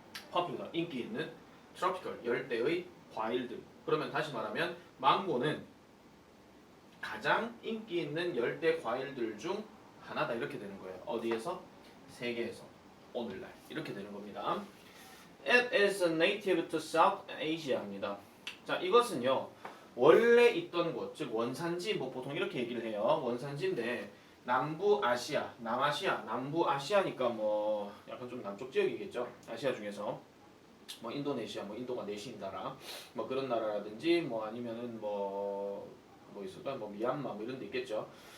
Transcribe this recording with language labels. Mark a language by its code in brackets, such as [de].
[ko] popular 인기 있는 tropical 열대의 과일들. 그러면 다시 말하면 망고는 가장 인기 있는 열대 과일들 중 하나다 이렇게 되는 거예요. 어디에서? 세계에서 오늘날 이렇게 되는 겁니다. [en] It is native to South Asia [ko] 입니다. 자, 이것은요 원래 있던 곳, 즉 원산지, 뭐 보통 이렇게 얘기를 해요. 원산지인데 남부아시아, 남아시아, 남부아시아니까 뭐 약간 좀 남쪽 지역이겠죠. 아시아 중에서 뭐 인도네시아, 뭐 인도가 내시인 나라, 뭐 그런 나라라든지 뭐 아니면은 뭐 있을까, 뭐 미얀마 뭐 이런 데 있겠죠.